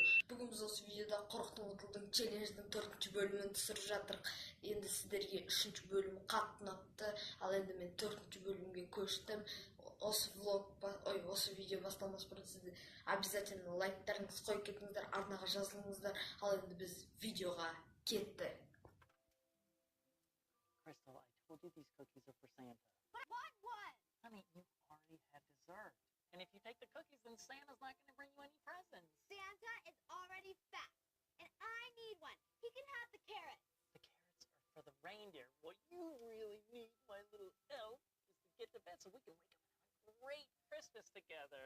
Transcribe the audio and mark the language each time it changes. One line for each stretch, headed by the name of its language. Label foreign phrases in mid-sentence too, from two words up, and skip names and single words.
Kazakh: Бүгін біз осы видеода қорықтың ұтылдың челлендждің 4-ші бөлімін түсіріп жатырық. Енді сіздерге 3-ші бөлім қатты ұнапты, ал енді мен 4-ші бөлімге көштім. Осы видео басталмас бұрын сізді обязательно лайктарыңыз қойып кетіңіздер, арнаға жазылыңыздар. Ал енді біз видеоға кеттік.
English: Crystal, I told you these cookies are for Santa. What? Honey, you already had dessert. And if you take the cookies, then Santa's not going to bring you any presents. Santa is already fat, and I need one. He can have the carrots. The carrots are for the reindeer. What you really need, my little elf, is to get to bed so we can wake up and have a great Christmas together.